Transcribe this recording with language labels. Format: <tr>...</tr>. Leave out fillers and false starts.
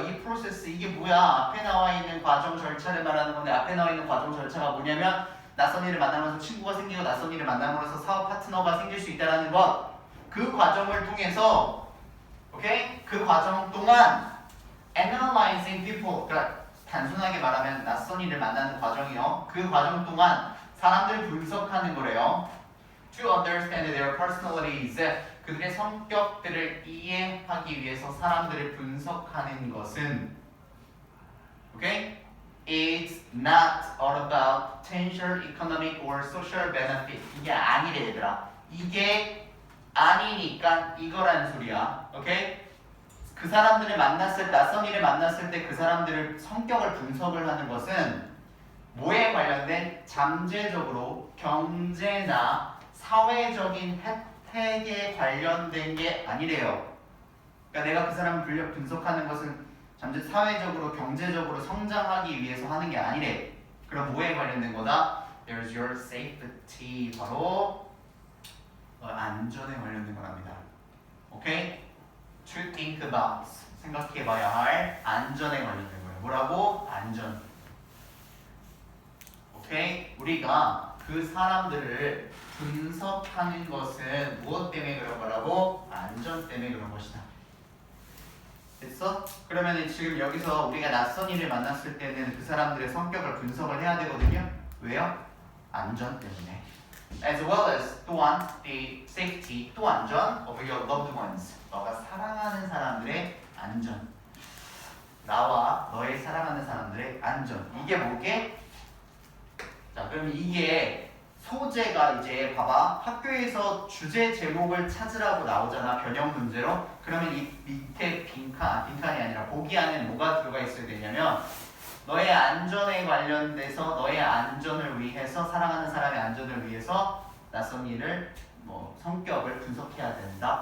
<ko>이 프로세스 이게 뭐야? 앞에 나와 있는 과정 절차를 말하는 건데 앞에 나와 있는 과정 절차가 뭐냐면 낯선 이를 만나면서 친구가 생기고 낯선 이를 만남으로써 사업 파트너가 생길 수 있다는 것. 그 과정을 통해서 오케이? 그 과정 동안</ko> <en>analyzing people.</en> <ko>그러니까 단순하게 말하면 낯선 이를 만나는 과정이요. 그 과정 동안 사람들을 분석하는 거래요.</ko> <en>To understand their personalities.</en> <ko>그들의 성격들을 이해하기 위해서 사람들을 분석하는 것은 okay?</ko> <en>It's not all about potential economic or social benefit.</en> <ko>이게 아니래 얘들아. 이게 아니니까 이거라는 소리야. 오케이? 그 사람들을 만났을 때, 낯선 이를 만났을 때 그 사람들을 성격을 분석을 하는 것은 뭐에 관련된 잠재적으로 경제나 사회적인 혜택에 관련된 게 아니래요. 그러니까 내가 그 사람을 분석하는 것은 잠재 사회적으로 경제적으로 성장하기 위해서 하는 게 아니래. 그럼 뭐에 관련된 거다?</ko> <en>There's your safety.</en> <ko>바로 안전에 관련된 거랍니다.</ko> <en>오케이? To think about.</en> <ko>생각해봐야 할 안전에 관련된 거예요. 뭐라고? 안전. 오케이? 우리가 그 사람들을 분석하는 것은 무엇 때문에 그런 거라고? 안전 때문에 그런 것이다. 됐어? 그러면 지금 여기서 우리가 낯선 이를 만났을 때는 그 사람들의 성격을 분석을 해야 되거든요. 왜요? 안전 때문에.</ko> <en>As well as</en> <ko>또한</ko> <en>the safety,</en> <ko>또 안전</ko> <en>of your loved ones.</en> <ko>너가 사랑하는 사람들의 안전. 나와 너의 사랑하는 사람들의 안전. 이게 뭐게? 자, 그럼 이게 소재가 이제 봐봐. 학교에서 주제 제목을 찾으라고 나오잖아. 변형 문제로. 그러면 이 밑에 빈칸이 아니라 보기 안에 뭐가 들어가 있어야 되냐면 너의 안전에 관련돼서 너의 안전을 위해서 사랑하는 사람의 안전을 위해서 낯선 이를 뭐 성격을 분석해야 된다.</ko>